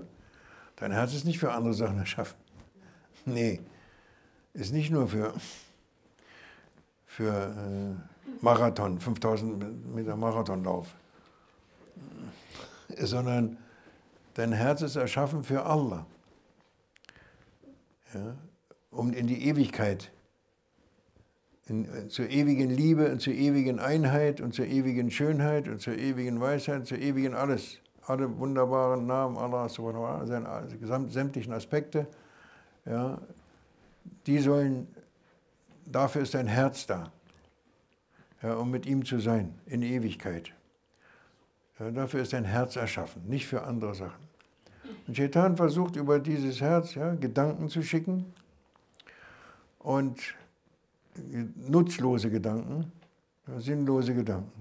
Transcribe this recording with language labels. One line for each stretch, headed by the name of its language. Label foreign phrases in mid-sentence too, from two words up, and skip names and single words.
German: Dein Herz ist nicht für andere Sachen erschaffen. Nee, ist nicht nur für Marathon, 5000 Meter Marathonlauf, sondern dein Herz ist erschaffen für Allah, ja, um in die Ewigkeit, zur ewigen Liebe und zur ewigen Einheit und zur ewigen Schönheit und zur ewigen Weisheit, zur ewigen alles. Alle wunderbaren Namen Allah
Arabic: سبحانه وتعالى,
German: seine sämtlichen Aspekte, ja, dafür ist dein Herz da, ja, um mit ihm zu sein, in Ewigkeit. Ja, dafür ist dein Herz erschaffen, nicht für andere Sachen. Und Shaitan versucht über dieses Herz, ja, Gedanken zu schicken und nutzlose Gedanken, ja, sinnlose Gedanken.